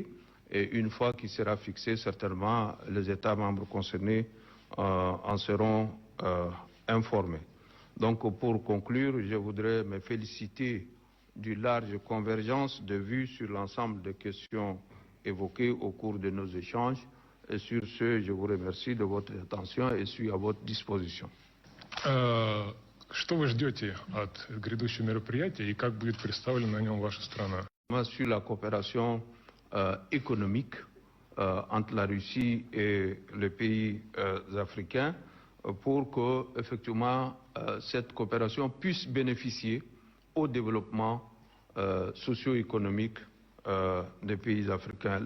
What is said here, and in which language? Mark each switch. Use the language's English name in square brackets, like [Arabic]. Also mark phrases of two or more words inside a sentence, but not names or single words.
[French] Et une fois qu'il sera fixé, certainement, les États membres concernés en seront informés. Donc, pour conclure, je voudrais me féliciter d'une large convergence de vues sur l'ensemble des questions évoquées au cours de nos échanges. Et sur ce, je vous remercie de votre attention et suis à votre disposition. [Russian] Что вы ждете от грядущего мероприятия и как будет представлена на нем ваша страна? [French] Sur la coopération économique entre la Russie et les pays africains pour que, effectivement, cette coopération puisse bénéficier au développement socio-économique des pays africains.